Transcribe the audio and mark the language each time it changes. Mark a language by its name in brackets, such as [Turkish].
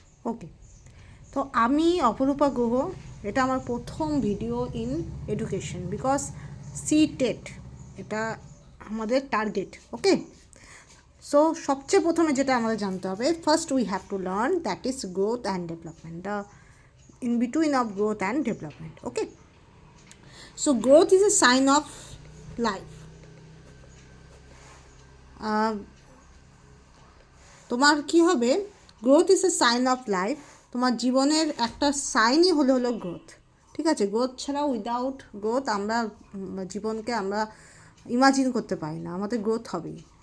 [Bangla] ওকে, তো আমি অপরূপা গুহ, এটা আমার প্রথম video in education, because C TET এটা আমাদের টার্গেট। [English] okay, so [Bangla] সবচেয়ে প্রথমে যেটা আমাদের জানতে হবে, [English] First we have to learn that is growth and development, the in between of growth and development. Okay, so growth is a sign of life. [Bangla] তোমার কি হবে, [English] growth is a sign of life, [Bangla] তোমার জীবনের একটা সাইনই হলো growth. ঠিক আছে, growth ছাড়া, উইদাউট গ্রোথ আমরা জীবনকে আমরা ইমাজিন করতে পারি না, আমাদের গ্রোথ হবেই।